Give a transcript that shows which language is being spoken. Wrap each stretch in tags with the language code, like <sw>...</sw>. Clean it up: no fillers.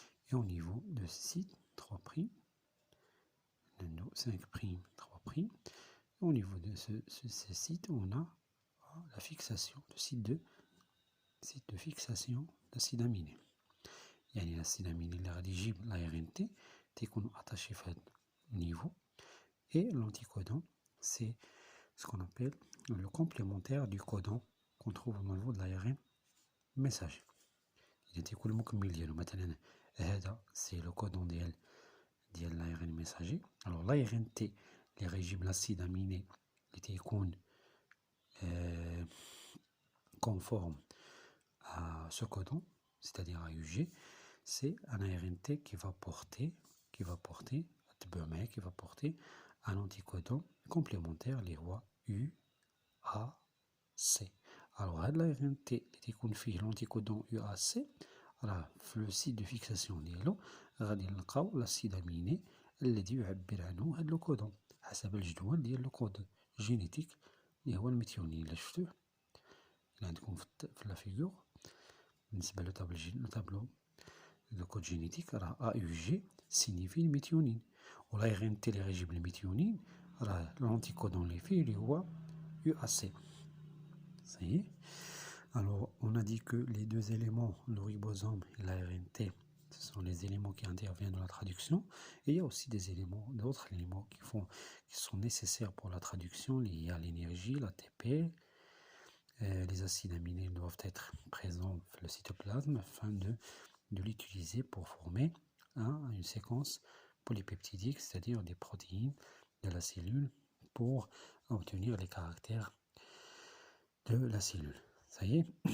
<fr>Et au niveau de ce site 3', 5', 3', au niveau de ce site, on a la fixation, le site de fixation d'acide aminé.</fr> <ar>يعني l'acide aminé اللي غادي يجيب l'ARNT تيكون</ar> <fr>attaché</fr> <ar>في هذا niveau.</ar> <fr>Et l'anticodon, c'est ce qu'on appelle le complémentaire du codon qu'on trouve au niveau de l'ARN messager.</fr> <ar>Il تيكون المكمل ديالو مثلا هذا</ar> <fr>c'est le codon</fr> <ar>ديال l'ARN messager.</ar> <fr>Alors l'ARNT</fr> <ar>اللي غيجيب</ar> <fr>l'acide aminé</fr> <ar>اللي تيكون</ar> <fr>conforme à ce codon, c'est-à-dire à UG, c'est un ARNT qui va porter un anticodon complémentaire, les rois UAC. Alors, l'ARNT qui confie l'anticodon UAC, le site de fixation</fr> <ar>ديالو غادي نلقاو l'acide aminé الذي يعبر عنه هذا الكودون حسب الجدول ديال الكود جينيتيك اللي هو الميثيونين. اللي شفتوه اللي عندكم في لا فيغور بالنسبه للطابلو دو كود جينيتيك راه AUG سينيفي الميثيونين، و l'ARNT اللي غيجيب الميثيونين راه l'anticodon اللي فيه اللي هو UAC.</ar> <fr>Ça y est. Alors, on a dit que les deux éléments, le ribosome et l'ARNT, ce sont les éléments qui interviennent dans la traduction. Et il y a aussi d'autres éléments qui sont nécessaires pour la traduction, liés à l'énergie, l'ATP. Les acides aminés doivent être présents dans le cytoplasme afin de l'utiliser pour former une séquence polypeptidique, c'est-à-dire des protéines de la cellule pour obtenir les caractères de la cellule. Ça y est.</fr>